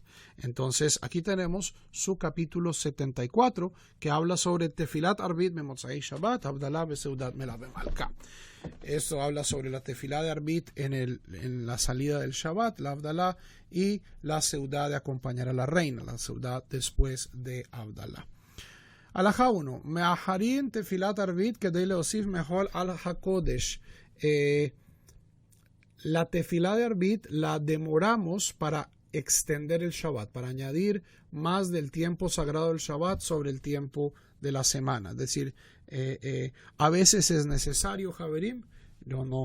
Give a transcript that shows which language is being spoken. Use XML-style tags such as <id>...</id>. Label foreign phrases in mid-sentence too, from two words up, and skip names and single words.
<es>Entonces aquí tenemos su capítulo 74 que habla sobre</es> <he>תפילת ערבית במוצאי שבת, הבדלה בסעודת מלווה מלכה.</he> <es>Esto habla sobre la Tefilá de Arvit en la salida del Shabbat, la Havdalah, y la Seudá de acompañar a la reina, la Seudá después de Havdalah. Alajá 1.</es> <he>מאחרין תפילת ערבית כדי להוסיף מחול על הקודש.</he> <es>La tefilá de Arvit la demoramos para extender el Shabbat, para añadir más del tiempo sagrado del Shabbat sobre el tiempo de la semana. Es decir, a veces es necesario, Javerim.</es>